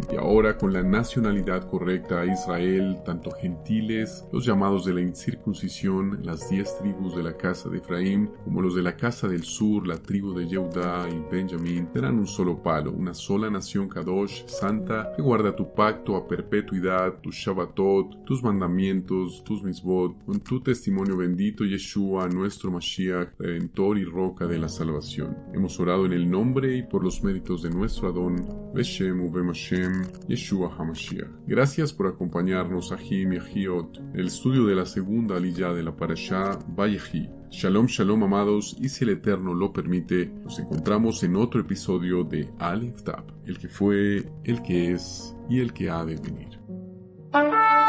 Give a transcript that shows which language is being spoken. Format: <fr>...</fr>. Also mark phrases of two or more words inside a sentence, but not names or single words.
<es>Y ahora con la nacionalidad correcta a Israel, tanto gentiles, los llamados de la incircuncisión, las 10 tribus de la casa de Efraín, como los de la casa del sur, la tribu de Yehudá y Benjamín, serán un solo palo, una sola nación Kadosh, santa, que guarda tu pacto a perpetuidad, tus Shabbatot, tus mandamientos, tus misbot, con tu testimonio bendito Yeshua, nuestro Mashiach, Redentor y Roca de la salvación. Hemos orado en el nombre y por los méritos de nuestro Adón,</es> <he>בשם ובם השם, ישוע המשיח.</he> <es>Gracias por acompañarnos, Ahim y Ahiot, en el estudio de la segunda aliyá de la Parashá Vayehi.</es> <he>שלום, שלום,</he> <es>amados, y si el Eterno lo permite, nos encontramos en otro episodio de Aleph Tab, el que fue, el que es y el que ha de venir.</es>